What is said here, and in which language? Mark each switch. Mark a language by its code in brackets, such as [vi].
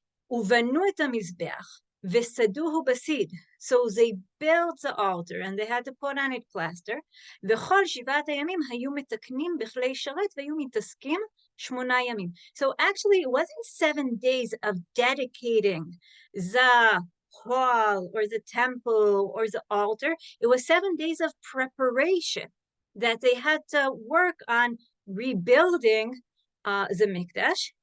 [he] ובנו את המזבח וסדוהו בסיד. [en] So they built the altar and they had to put on it plaster. [he] וכל 7 הימים היו מתקנים בכלי שרת והיו מתעסקים 8 ימים. [en] So actually it wasn't 7 days of dedicating the hall or the temple or the altar. It was 7 days of preparation that they had to work on rebuilding the Mikdash.